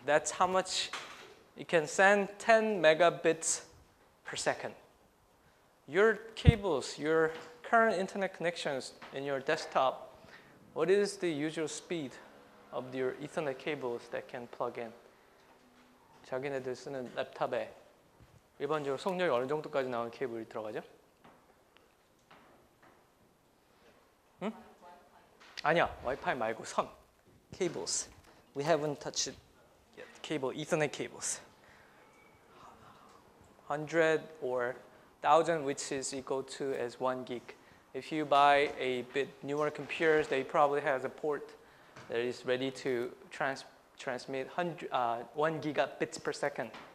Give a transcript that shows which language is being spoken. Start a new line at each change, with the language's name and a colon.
English: That's how much you can send 10 megabits per second. Your cables, your current internet connections in your desktop, what is the usual speed of your Ethernet cables that can plug in?
Korean: 자기네들 쓰는 랩탑에 일반적으로 속력이 어느 정도까지 나오는 케이블이 들어가죠? 응? 아니야, 와이파이 말고 선, cables.
English: We haven't touched it yet. Cable, Ethernet cables. 100 or 1,000, which is equal to as 1 gig. If you buy a bit newer computers, they probably have a port that is ready to transmit 1 gigabits per second.